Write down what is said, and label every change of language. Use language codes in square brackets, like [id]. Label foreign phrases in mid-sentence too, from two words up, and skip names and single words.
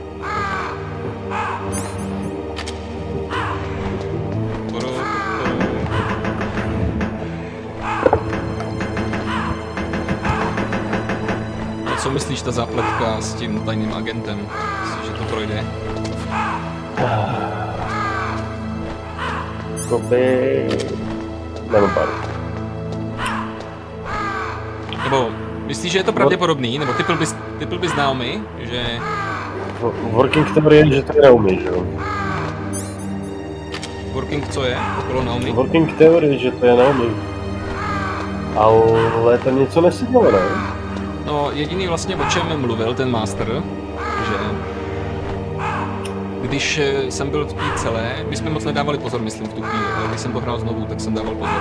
[cs] A co myslíš, ta zápletka s tím tajným agentem? Myslíš, že to projde? To by... Nedopadl. Nebo myslíš, že je to pravděpodobný? Nebo typl bys Naomi, že... [en] Working theory [cs] je, že to je Naomi, že jo? Working co je? Okolo Naomi? [en] Working theory, [cs] že to je Naomi. Ale to něco nesedlo, ne? No, jediný vlastně, o čem mluvil ten master, že... Když jsem byl v té celé, my jsme moc nedávali pozor, myslím, v tu chvíli, ale když jsem to hrál znovu, tak jsem dával pozor.